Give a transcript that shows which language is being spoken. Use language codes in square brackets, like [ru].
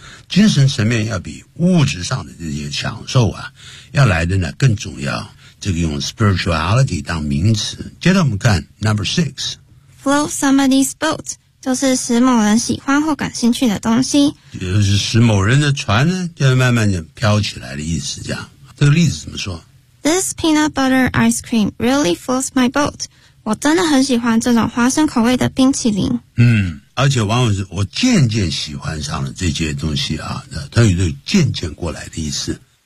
[zh] 精神层面要比物质上的这些享受啊要来的呢更重要。这个用 spirituality 当名词。接着我们看 [en] number six. Float somebody's boat, [zh] 就是使某人喜欢或感兴趣的东西。就是使某人的船呢就慢慢的飘起来的意思这样。这个例子怎么说？ [en] This peanut butter ice cream really floats my boat. [zh] 我真的很喜欢这种花生口味的冰淇淋。嗯，而且往往是我渐渐喜欢上了这些东西啊。那它有对渐渐过来的意思。